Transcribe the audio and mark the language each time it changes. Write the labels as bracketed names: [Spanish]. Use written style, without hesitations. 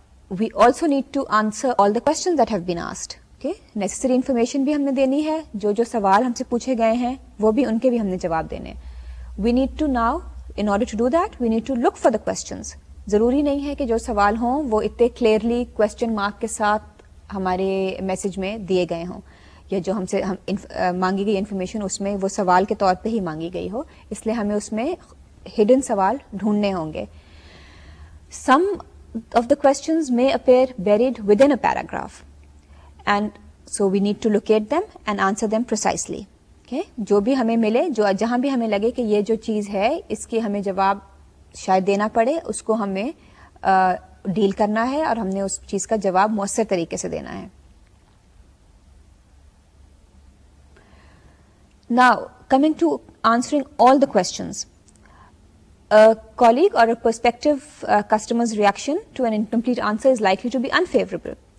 [English] We also need to answer all the questions that have been asked. Okay? Necessary information [Urdu] بھی ہم نے دینی ہے, جو سوال ہم سے پوچھے گئے ہیں وہ بھی ان کے بھی ہم نے جواب دینے. [English] We need to now, in order to do that, we need to look for the questions. [Urdu] ضروری نہیں ہے کہ جو سوال ہوں وہ اتنے کلیئرلی کویسچن مارک کے ساتھ ہمارے میسج میں دیے گئے ہوں یا جو ہم سے مانگی گئی انفارمیشن اس میں وہ سوال کے طور پہ ہی مانگی گئی ہو, اس لیے ہمیں اس میں ہڈن سوال ڈھونڈنے ہوں گے. [English] Some of the questions may appear buried within a paragraph and so we need to locate them and answer them precisely. Okay? [Urdu] جو بھی ہمیں ملے, جہاں بھی ہمیں لگے کہ یہ جو چیز ہے اس کی ہمیں جواب شاید دینا پڑے, اس کو ہمیں ڈیل کرنا ہے اور ہم نے اس چیز کا جواب مؤثر طریقے سے دینا ہے. [English] Now, coming to answering all the questions. A colleague or a prospective customer's reaction to an incomplete answer is likely to be unfavorable.